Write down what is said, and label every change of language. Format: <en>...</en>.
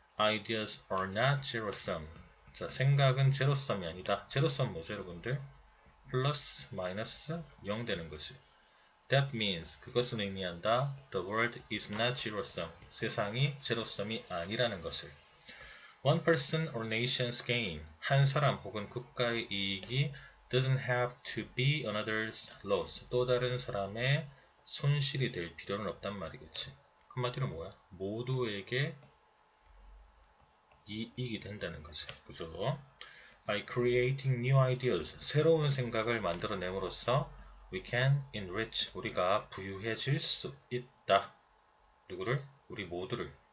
<en>Ideas are not zero-sum.</en> <ko>자, 생각은 제로섬이 아니다. 제로섬 뭐죠, 여러분들? 플러스, 마이너스, 0 되는 거지.</ko> <en>That means,</en> <ko>그것은 의미한다.</ko> <en>The world is not zero-sum.</en> <ko>세상이 제로섬이 아니라는 것을.</ko> <en>One person or nation's gain.</en> <ko>한 사람 혹은 국가의 이익이</ko> <en>doesn't have to be another's loss.</en> <ko>또 다른 사람의 손실이 될 필요는 없단 말이겠지. 한마디로 뭐야? 모두에게 이익이 된다는 거지. 그죠?</ko> <en>By creating new ideas,</en> <ko>새로운 생각을 만들어냄으로써</ko> <en>we can enrich,</en> <ko>우리가 부유해질 수 있다. 누구를? 우리 모두를.</ko>